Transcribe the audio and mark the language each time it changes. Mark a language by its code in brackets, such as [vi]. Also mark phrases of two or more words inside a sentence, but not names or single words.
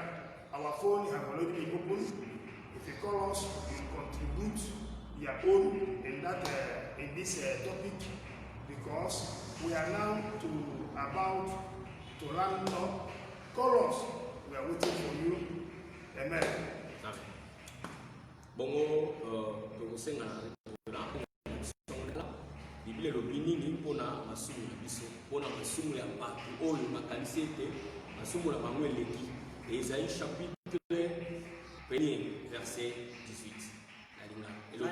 [en] Our phone have already been opened. If you call us, you contribute your own in that in this topic, because we are now about to land up. Call us. We are waiting for you. Amen. Amen. [ln] Bongo tokosenga na Biblia lobi nini mpona masumu na biso mpona masumu ya bato oyo makanisi ete masumu na bango eleki. [fr] Esaïe chapitre 1er verset 18